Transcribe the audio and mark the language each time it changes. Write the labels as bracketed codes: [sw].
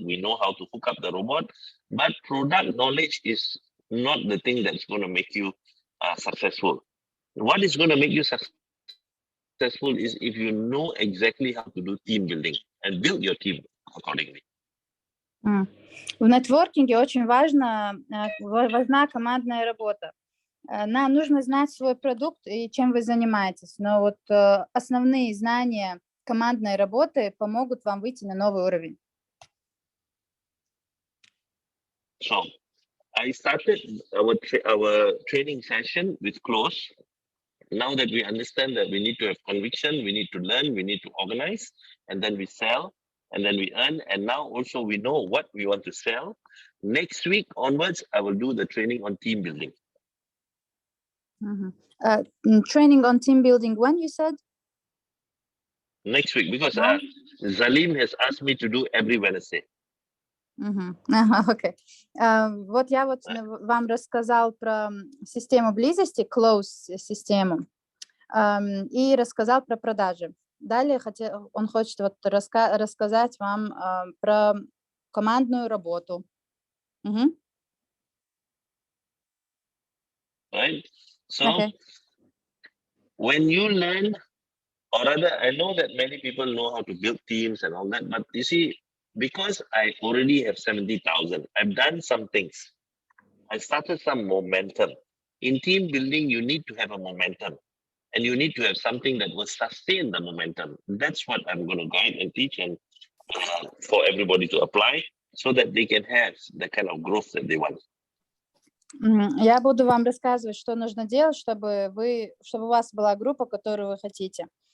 [en] We know how to hook up the robot. But product knowledge is not the thing that's going to make you successful. What is going to make you successful is if you know exactly how to do team building and build your team accordingly. [ru] В нетворкинге очень важна командная работа. Нам нужно знать свой продукт и чем вы занимаетесь, но вот основные знания командной работы помогут вам выйти на новый уровень. [en] So, I started our training session with close. Now that we understand that we need to have conviction, we need to learn, we need to organize, and then we sell, and then we earn. And now also we know what we want to sell. Next week onwards, I will do the training on team building. Training on team building, when you said? Next week, because Zalim has asked me to do every Wednesday. [ru] Окей. Вот я вот вам рассказал про систему близости, close систему, и рассказал про продажи. Далее он хочет вот рассказать вам про командную работу. [en] Right? So, when you learn, or rather, I know that many people know how to build teams and all that, but you see, because I already have 70,000, I've done some things. I started some momentum. In team building, you need to have a momentum, and you need to have something that will sustain the momentum. That's what I'm going to guide and teach, and for everybody to apply, so that they can have the kind of growth that they want. [ru] Я буду вам рассказывать, что нужно делать, чтобы у вас была группа, которую вы хотите.